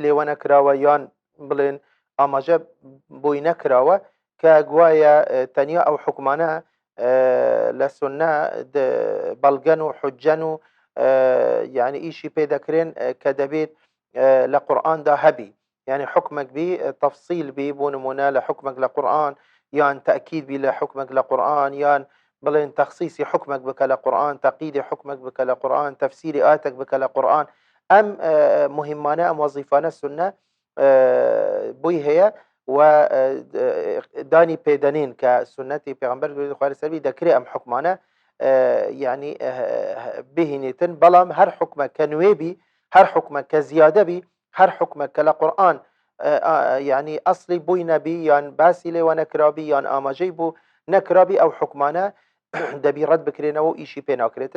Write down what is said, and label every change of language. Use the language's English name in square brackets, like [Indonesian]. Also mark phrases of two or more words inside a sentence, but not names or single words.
[Central Kurdish] لێوە نەکراوە یان بڵێن ئاماژە بۆی نەکراوە کە گوایە تەنیا ئەو حکمانە لە سونە بەڵگەن و حجەن و یعنی ئیشی پێ دەکرێن کە دەبێت لە قورئاندا هەبی، يعني حكمك بي تفصيل بي بو نمونە لە حكمك لە قورئان، یان تأكيد بي لە حكمك لە قورئان، یان بڵێن تخصيصي حكمك بکە لە قورئان، تقييدي حكمك بکە لە قورئان، تفسيري آياتك بکە لە قورئان. ئەم مهمانە، ئەم وەزیفانە سنە بووی هەیە و دانی پێدەنین کە سنەتی پێغەمبەر دووری خۆی لەسەر بی دەکرێت ئەم حکمانە يعني بهێنێتن، بەڵام هەر حکمە کە نوێ بی، هەر حکمە کە زیادە بی، هەر حکمە کە لە قورئان يعني ئەسڵی بووی نەبی یان باسی لێوە نەکرابی یان ئاماژەی بوو نەکرابی، ئەو حکمانە دەبی ڕەت بکرێنەوە و ئیشی پێ ناکرێتن.